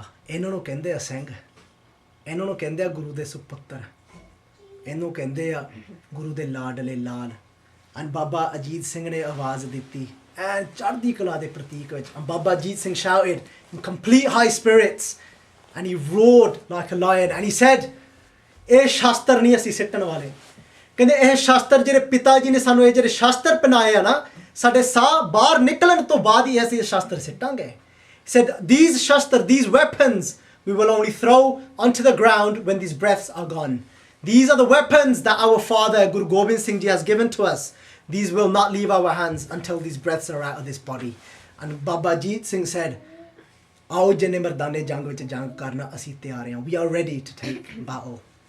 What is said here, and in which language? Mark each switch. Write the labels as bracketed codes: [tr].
[pa] ਇਹਨਾਂ ਨੂੰ ਕਹਿੰਦੇ ਆ ਸਿੰਘ. ਇਹਨਾਂ ਨੂੰ ਕਹਿੰਦੇ ਆ ਗੁਰੂ ਦੇ ਸੁਪੁੱਤਰ. ਇਹਨੂੰ ਕਹਿੰਦੇ ਆ ਗੁਰੂ ਦੇ ਲਾਡਲੇ ਲਾਲ. And Baba Ajit Singh ne awaaz diti. And Chardi Kala de Pratik vich. [en] And Baba Ajit Singh shouted in complete high spirits. And he roared like a lion. And he said, [pa] ਇਹ ਸ਼ਾਸਤਰ ਨਹੀਂ ਅਸੀਂ ਸਿੱਟਣ ਵਾਲੇ. ਕਹਿੰਦੇ ਇਹ ਸ਼ਾਸਤਰ ਜਿਹੜੇ ਪਿਤਾ ਜੀ ਨੇ ਸਾਨੂੰ ਇਹ ਜਿਹੜੇ ਸ਼ਾਸਤਰ ਪਨਾਏ ਆ ਨਾ ਸਾਡੇ ਸਾਹ ਬਾਹਰ ਨਿਕਲਣ ਤੋਂ ਬਾਅਦ ਹੀ ਅਸੀਂ ਇਹ ਸ਼ਾਸਤਰ ਸਿੱਟਾਂਗੇ. [en] He said, these shastar, these weapons, we will only throw onto the ground when these breaths are gone. These are the weapons that our father Guru Gobind Singh Ji has given to us. These will not leave our hands until these breaths are out of this body. And Baba Baljit Singh said, [pa] Aao jane mardane jang vich jang karna asi tayar hain. [en] We are ready to take battle.